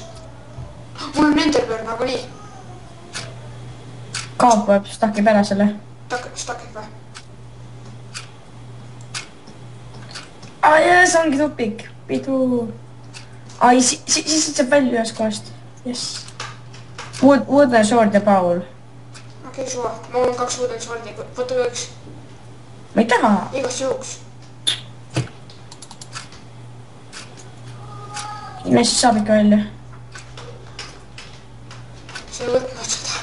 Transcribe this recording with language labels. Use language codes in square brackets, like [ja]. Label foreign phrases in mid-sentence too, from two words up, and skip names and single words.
[et] Mul on enderpearl nagu nii. Kaab võib, stakib ära selle. Stakib või? Jee, see ongi tupik. Pidu. Siis saab välja ühest kohast. [en] Yes. Wooden sword ja Paul. [et] Okei, suva. Mul on 2 [en] wooden swordi. [et] Võta ka 1. Ma ei taha. Igast juhuks. Sinna siis saab ikka välja. sa ei võtnud seda.